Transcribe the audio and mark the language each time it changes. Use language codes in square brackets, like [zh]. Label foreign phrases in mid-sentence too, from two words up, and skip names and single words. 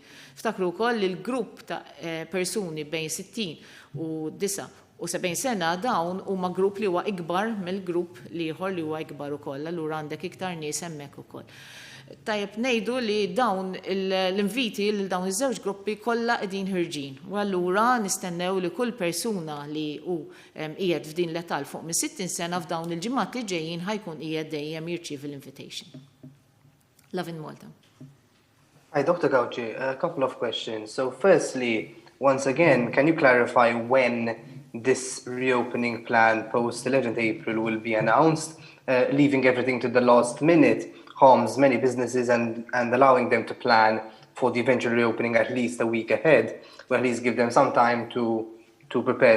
[mt] Ftakru wkoll li l-grupp ta' persuni bejn 60 u 70 sena dawn huma grupp li huwa ikbar mill-grupp ieħor li huwa ikbar ukoll, allura għandek iktar nies hemmhekk ukoll. Tajjeb ngħidu li dawn l-inviti lil dawn iż-żewġ gruppi kollha qegħdin ħirġin. U allura nistennew li kull persuna li hu qiegħed f'din l-età fuq minn 60 sena f'dawn il-ġimgħat li ġejjin ħajkun qiegħed dejjem jirċievi l-invitation. [en] Love in Malta. Hi, Dr. Gauci. A couple of questions. So firstly, once again, can you clarify when this reopening plan post 11th April will be announced? Leaving everything to the last minute harms many businesses and allowing them to plan for the eventual reopening at least a week ahead, or at least give them some time to prepare.